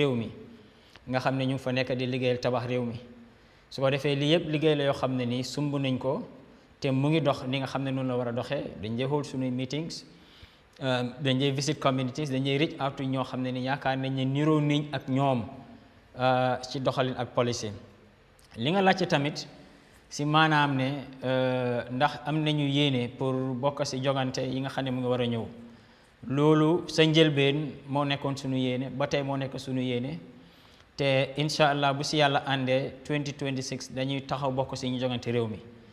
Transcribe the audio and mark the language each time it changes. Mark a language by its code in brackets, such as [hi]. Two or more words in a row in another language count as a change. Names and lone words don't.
[wo] réew mi nga xam ne ñu ngi fa nekk di liggéeyal tabax réew mi su ko defee lii yëpp liggéey la yoo xam ne nii sumb nañ ko te mu ngi dox ni nga xam ne noonu la war a doxee dañ dee hold suñuy meetings dañ dee [en] visit communities [wo] dañ dee [en] reach out to [wo] ñoo xam ne ni yaakaar nañ ne niroo niñ ak ñoom ci doxalin ak policy li nga laajte tamit si maanaam ne ndax am nañu yéene pour bokk si jogante yi nga xam ne mu ngi war a ñëw loolu sa njëlbeen moo nekkoon suñu yéene ba tey moo nekk suñu yéene te [ar] incha allah [wo] bu si yàlla àndee 2026 dañuy taxaw bokk si ñu jogante réew mi